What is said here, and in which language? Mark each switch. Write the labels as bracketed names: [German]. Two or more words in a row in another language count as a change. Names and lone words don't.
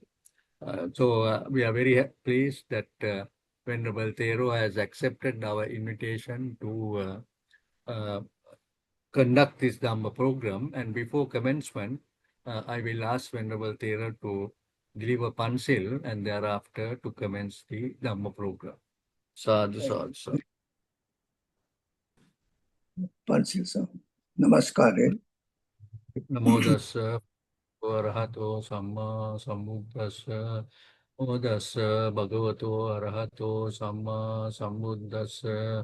[English] So we are very pleased that Venerable Thero has accepted our invitation to conduct this Dhamma program. And before commencement, I will ask Venerable Thero to deliver Pansil and thereafter to commence the Dhamma program. [Pali] Sadhu, sadhu, sadhu. [Sinhala] Pansil Sam. Namaskare. [Pali] Namo tassa arahato samma sambuddhassa. Namo tassa bhagavato arahato samma sambuddhassa.